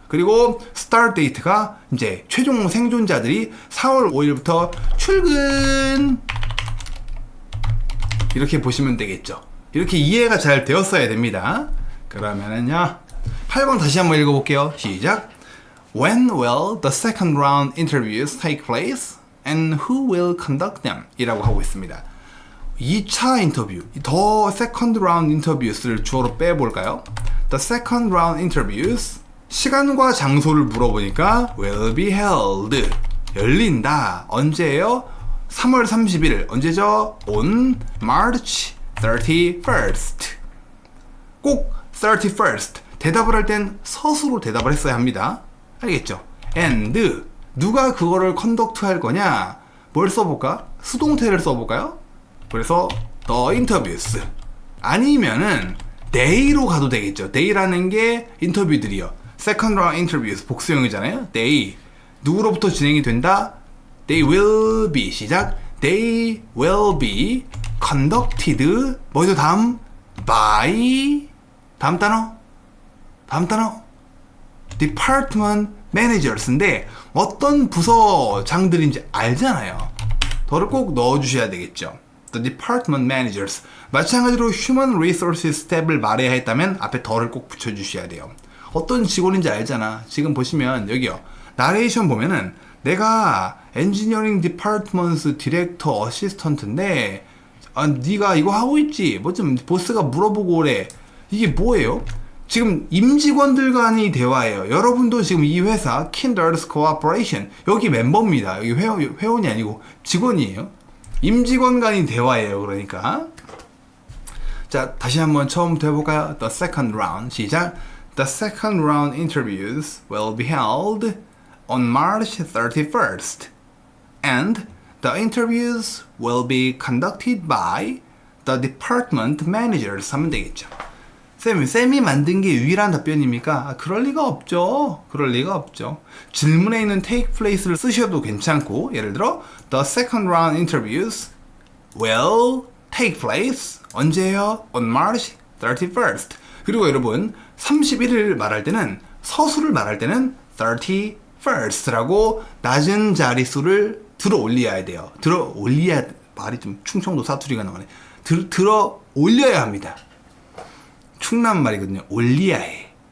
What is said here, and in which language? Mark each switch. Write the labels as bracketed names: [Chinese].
[Korean] 그리고 스타트 데이트가 이제 최종 생존자들이 4월 5일부터 출근, 이렇게 보시면 되겠죠. 이렇게 이해가 잘 되었어야 됩니다. 그러면은요 8번 다시 한번 읽어볼게요. 시작. [English] When will the second round interviews take place? And who will conduct them? [Korean] 이라고 하고 있습니다. 2차 인터뷰, [English] the second round interviews [Korean] 를 주어로 빼볼까요? [English] The second round interviews, [Korean] 시간과 장소를 물어보니까 [English] will be held, [Korean] 열린다. 언제예요? 3월 30일. 언제죠? [English] On March 31st. [Korean] 꼭 31st. 대답을 할 땐 서술로 대답을 했어야 합니다. 알겠죠? And 누가 그거를 컨덕트 할 거냐? 뭘 써볼까? 수동태를 써볼까요? [English] 그래서 the interviews. [Korean] 아니면은 they로 가도 되겠죠. they라는 게 인터뷰들이요. [English] second round interviews 복수형이잖아요. they. [Korean] 누구로부터 진행이 된다? [English] They will be. 시작. They will be conducted. [Korean] 뭐죠? 다음? by. 다음 단어? [English] Department managers [Korean] 인데 어떤 부서장들인지 알잖아요. 더를 꼭 넣어주셔야 되겠죠. [English] The department managers. [Korean] 마찬가지로 [English] human resources staff [Korean] 을 말해야 했다면 앞에 더를 꼭 붙여주셔야 돼요. 어떤 직원인지 알잖아. 지금 보시면 여기요. 나레이션 보면은 내가 엔지니어링 디파트먼트 디렉터 어시스턴트인데 네가 이거 하고 있지? 뭐 좀 보스가 물어보고 그래. 이게 뭐예요? 지금 임직원들 간의 대화예요. 여러분도 지금 이 회사 Kinders Cooperation 여기 멤버입니다. 여기 회원이 아니고 직원이에요. 임직원 간의 대화예요. 그러니까 자 다시 한번 처음부터 해볼까요? [English] The second round 시작. The second round interviews will be held on March 31st and the interviews will be conducted by the department managers [Korean] 하면 되겠죠. 쌤이 만든 게 유일한 답변입니까? 그럴 리가 없죠. 질문에 있는 [English] take place를 쓰셔도 괜찮고 예를 들어 the second round interviews will take place [Korean] 언제예요? [English] on March 31st. [Korean] 그리고 여러분 31일 말할 때는 서술을 말할 때는 31st라고 낮은 자릿수를 들어 올려야 돼요. 말이 좀 충청도 사투리가 나오네. 들어 올려야 합니다. 충남 말이거든요. 올려야 해.